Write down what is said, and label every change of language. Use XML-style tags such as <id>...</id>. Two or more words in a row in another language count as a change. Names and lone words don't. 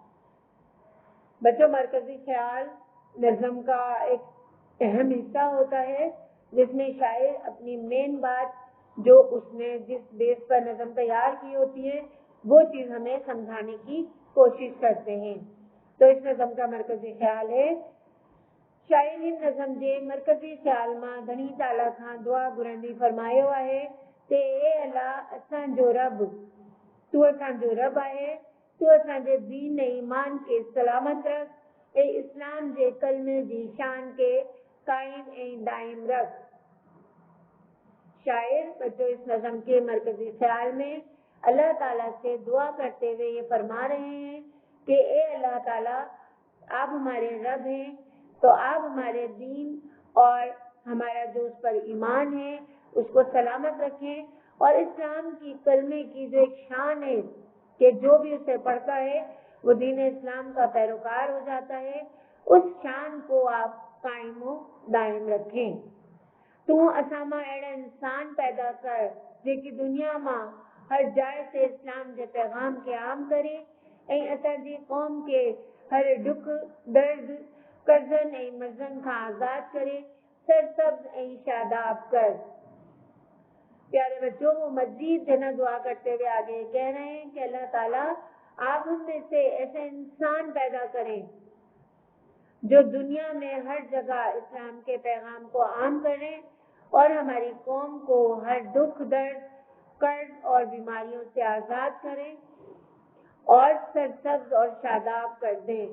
<ur>بچو، مرکزی خیال نظم کا ایک اہم حصہ ہوتا ہے جس میں شاعر اپنی مین بات جو اس نے جس بیس پر نظم تیار کی ہوتی ہے وہ چیز ہمیں سمجھانے کی کوشش کرتے ہیں. تو اس نظم کا مرکزی خیال ہے,</ur> <sd>शायर हिन नज़म जे मरकजी ख्याल मां धनी ताला खां दुआ घुरंदी फरमायो आहे ते ए अल्लाह असांजो रब, तू असांजो रब आहे, तू असांजे दीन ऐं ईमान खे सलामत रख ऐं इस्लाम जे कलमे जी शान के कायम ऐं दाइम रख।</sd> <ur>شاعر بچو اس نظم کے مرکزی خیال میں اللہ تعالیٰ سے دعا کرتے ہوئے یہ فرما رہے ہیں کہ اے اللہ تعالیٰ، آپ ہمارے رب ہیں، تو آپ ہمارے دین اور ہمارا جو اس پر ایمان ہے اس کو سلامت رکھیں اور اسلام کی کلمے کی جو ایک شان ہے کہ جو بھی اسے پڑھتا ہے وہ دین اسلام کا پیروکار ہو جاتا ہے، اس شان کو آپ قائم دائم رکھیں.</ur> <sd>तू असां मां अहिड़ा इंसान पैदा कर जेकी दुनिया मां हर जाइ से इस्लाम जे पैगाम खे आम करे ऐं असांजी क़ौम के हर दुख दर्द कर्ज़नि ऐं मर्ज़नि खां आज़ाद करे सरसब्ज ऐं शादाब कर।</sd> <ur>پیارے بچو، وہ مزید جنا دعا کرتے ہوئے آگے کہہ رہے ہیں کہ اللہ تعالیٰ آپ ہم میں سے ایسے انسان پیدا کریں جو دنیا میں ہر جگہ اسلام کے پیغام کو عام کریں اور ہماری قوم کو ہر دکھ درد قرض اور بیماریوں سے آزاد کریں اور سرسبز اور شاداب کر دیں.</ur>